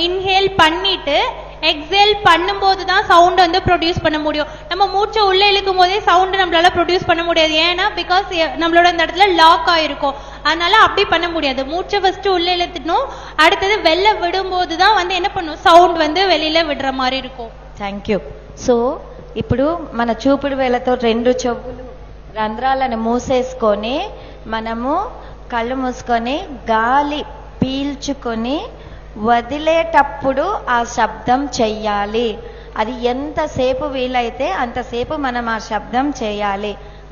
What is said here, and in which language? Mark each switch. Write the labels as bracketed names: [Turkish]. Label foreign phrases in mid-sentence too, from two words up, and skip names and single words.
[Tamil] இன்ஹேல் பண்ணிட்டு எக்ஸேல் பண்ணும்போது தான் சவுண்ட் வந்து ப்ரொடியூஸ் பண்ண முடியும். நம்ம மூச்சை உள்ள இழுக்கும் போதே சவுண்ட் நம்மளால ப்ரொடியூஸ் பண்ண முடியாது. ஏன்னா பிகாஸ் நம்மளோட இந்த இடத்துல லாக் ஆயிருக்கும், அதனால அப்படி பண்ண முடியாது. மூச்சை ஃபர்ஸ்ட் உள்ள இழுத்துக்கணும், அடுத்தது வெளில விடும்போது தான் வந்து என்ன பண்ணும், சவுண்ட் வந்து வெளியில விடுற மாதிரி இருக்கும். [English] thank you. [Telugu] సో ఇప్పుడు మన చూపుడు వేలతో 2 చెవులు రంధ్రాలను మూసేసుకొని మనము కళ్ళు మూసుకొని గాలి పీల్చుకొని వదిలేటప్పుడు ఆ శబ్దం చెయ్యాలి. అది ఎంతసేపు వీలైతే అంతసేపు మనం ఆ శబ్దం చేయాలి.